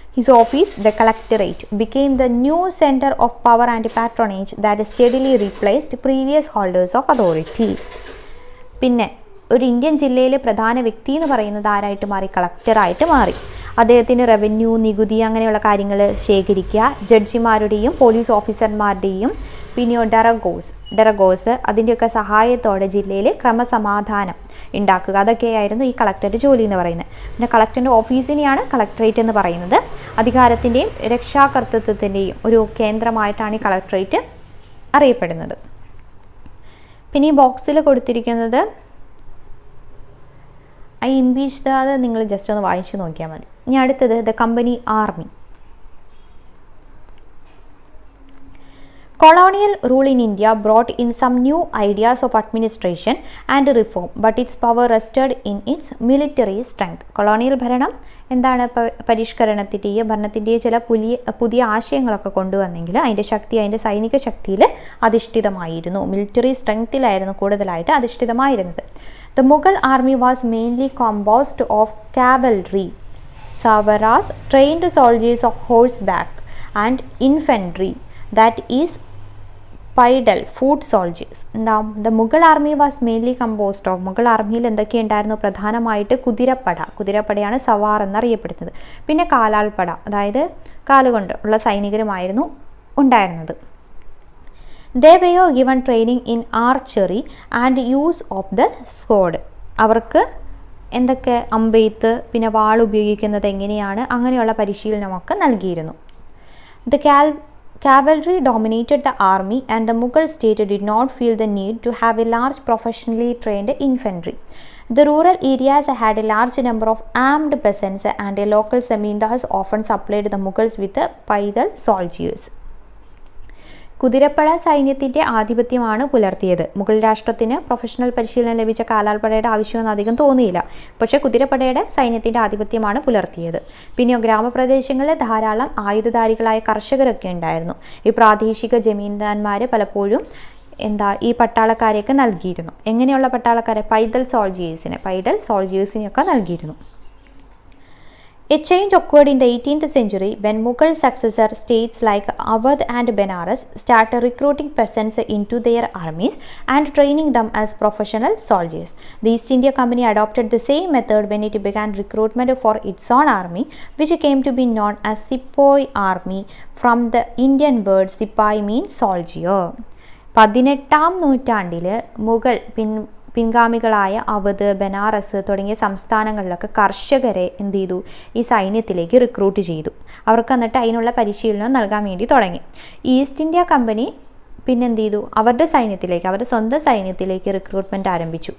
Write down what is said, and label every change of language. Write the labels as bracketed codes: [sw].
[en] His office, the collectorate, became the new center of power and patronage that steadily replaced previous holders of authority. [ml] പിന്നെ ഒരു Indian ജില്ലയിലെ പ്രധാന വ്യക്തി എന്ന് പറയുന്നത് ആരായിട്ട് മാറി? കളക്ടറായിട്ട് മാറി. അദ്ദേഹത്തിന് റവന്യൂ, നികുതി അങ്ങനെയുള്ള കാര്യങ്ങൾ ശേഖരിക്കുക, ജഡ്ജിമാരുടെയും പോലീസ് ഓഫീസർമാരുടെയും പിന്നെയോ ഡെറഗോസ് അതിൻ്റെയൊക്കെ സഹായത്തോടെ ജില്ലയിൽ ക്രമസമാധാനം ഉണ്ടാക്കുക, അതൊക്കെയായിരുന്നു ഈ കളക്ടറുടെ ജോലി എന്ന് പറയുന്നത്. പിന്നെ കളക്ടറിൻ്റെ ഓഫീസിനെയാണ് കളക്ടറേറ്റ് എന്ന് പറയുന്നത്. അധികാരത്തിൻ്റെയും രക്ഷാകർതൃത്വത്തിൻ്റെയും ഒരു കേന്ദ്രമായിട്ടാണ് ഈ കളക്ടറേറ്റ് അറിയപ്പെടുന്നത്. പിന്നെ ഈ ബോക്സിൽ കൊടുത്തിരിക്കുന്നത് [en] I impeached, [ml] അത് നിങ്ങൾ ജസ്റ്റ് ഒന്ന് വായിച്ചു നോക്കിയാൽ മതി. ഇനി അടുത്തത് the company army. [en] Colonial rule in India brought in some new ideas of administration and reform, but its power rested in its military strength. [ml] Colonial ഭരണം എന്താണ്? പരിഷ്കരണത്തിൻ്റെയും ഭരണത്തിൻ്റെയും ചില പുതിയ ആശയങ്ങളൊക്കെ കൊണ്ടുവന്നെങ്കിൽ അതിൻ്റെ ശക്തി അതിൻ്റെ സൈനിക ശക്തിയിൽ അധിഷ്ഠിതമായിരുന്നു, മിലിറ്ററി സ്ട്രെങ്ത്തിലായിരുന്നു കൂടുതലായിട്ട് അധിഷ്ഠിതമായിരുന്നത്. [en] The Mughal army was mainly composed of cavalry, savaras, trained soldiers of horseback, and infantry, that is പൈഡൽ foot soldiers. [ml] എന്താ? [en] the Mughal army was mainly composed of, [ml] Mughal ആർമിയിൽ എന്തൊക്കെയുണ്ടായിരുന്നു? പ്രധാനമായിട്ട് കുതിരപ്പടയാണ് സവാർ എന്നറിയപ്പെടുന്നത്. പിന്നെ കാലാൾപ്പട, അതായത് കാലുകൊണ്ട് ഉള്ള സൈനികരുമായിരുന്നു ഉണ്ടായിരുന്നത്. [en] They were given training in archery and use of the sword. [ml] അവർക്ക് എന്തൊക്കെ അമ്പെയ്ത്ത് പിന്നെ വാൾ ഉപയോഗിക്കുന്നത് എങ്ങനെയാണ് അങ്ങനെയുള്ള പരിശീലനമൊക്കെ നൽകിയിരുന്നു. [en] The cavalry dominated the army and the Mughal state did not feel the need to have a large professionally trained infantry. The rural areas had a large number of armed peasants and a local zamindars often supplied the Mughals with paidal soldiers. [ml] കുതിരപ്പട സൈന്യത്തിൻ്റെ ആധിപത്യമാണ് പുലർത്തിയത്. മുഗൾ രാഷ്ട്രത്തിന് professional പരിശീലനം ലഭിച്ച കാലാൾപ്പടയുടെ ആവശ്യമൊന്നും അധികം തോന്നിയില്ല. പക്ഷേ കുതിരപ്പടയുടെ സൈന്യത്തിൻ്റെ ആധിപത്യമാണ് പുലർത്തിയത്. പിന്നെയോ ഗ്രാമപ്രദേശങ്ങളിൽ ധാരാളം ആയുധധാരികളായ കർഷകരൊക്കെ ഉണ്ടായിരുന്നു. ഈ പ്രാദേശിക ജമീന്ദാന്മാർ പലപ്പോഴും ഈ പട്ടാളക്കാരെയൊക്കെ നൽകിയിരുന്നു. എങ്ങനെയുള്ള പട്ടാളക്കാരെ? പൈദൽ സോൾജിയേഴ്സിനെയൊക്കെ നൽകിയിരുന്നു. [en] A change occurred in the 18th century when Mughal successor states like Awadh and Benares started recruiting peasants into their armies and training them as professional soldiers. The East India Company adopted the same method when it began recruitment for its own army, which came to be known as Sepoy Army. From the Indian word Sipai means soldier. [ml] 18ാം നൂറ്റാണ്ടിൽ മുഗൾ പിൻഗാമികളായ അവധ്, ബനാറസ് തുടങ്ങിയ സംസ്ഥാനങ്ങളിലൊക്കെ കർഷകരെ എന്ത് ചെയ്തു? ഈ സൈന്യത്തിലേക്ക് recruit ചെയ്തു. അവർക്ക് എന്നിട്ട് അതിനുള്ള പരിശീലനം നൽകാൻ വേണ്ടി തുടങ്ങി. ഈസ്റ്റ് ഇന്ത്യ കമ്പനി പിന്നെ എന്ത് ചെയ്തു? അവരുടെ സ്വന്തം സൈന്യത്തിലേക്ക് റിക്രൂട്ട്മെൻറ്റ് ആരംഭിച്ചു.